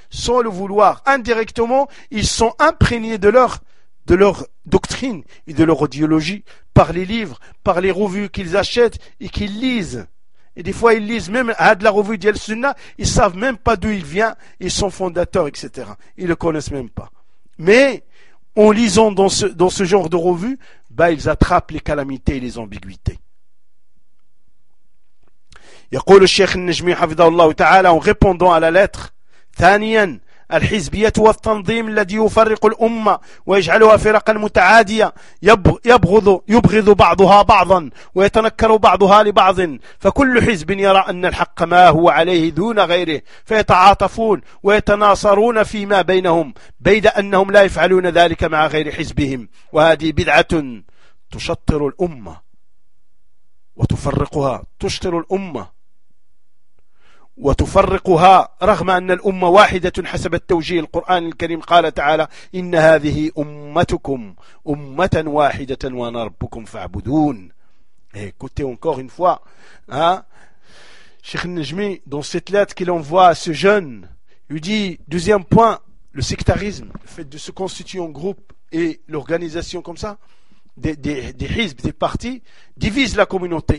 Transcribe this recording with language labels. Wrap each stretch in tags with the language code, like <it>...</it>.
<fr>Sans le vouloir, indirectement, ils sont imprégnés de leur doctrine et de leur idéologie par les livres, par les revues qu'ils achètent et qu'ils lisent. Et des fois, ils lisent même de la revue d'Al Sunna, ils savent même pas d'où il vient, et son fondateur, etc. Ils le connaissent même pas. Mais, en lisant dans ce genre de revue, ils attrapent les calamités et les ambiguïtés.</fr> <ar>يقول الشيخ النجمي حفظه الله تعالى</ar> <fr>en répondant à la lettre,</fr> <ar>ثانياً الحزبية والتنظيم الذي يفرق الأمة ويجعلها فرقا متعادية يبغض بعضها بعضا ويتنكر بعضها لبعض فكل حزب يرى أن الحق ما هو عليه دون غيره فيتعاطفون ويتناصرون فيما بينهم بيد أنهم لا يفعلون ذلك مع غير حزبهم وهذه بدعة تشطر الأمة وتفرقها تشطر الأمة وتفرقها رغم أن الأمة واحدة حسب التوجيه القرآن الكريم قال تعالى إن هذه أمتكم أمة واحدة وأنا ربكم فاعبدون.</ar> <fr>Écoutez encore une fois, Cheikh Najmi, dans cette lettre qu'il envoie à ce jeune, lui dit, deuxième point, le sectarisme, le fait de se constituer en groupe et l'organisation comme ça, des hizb, des partis, divisent la communauté.</fr>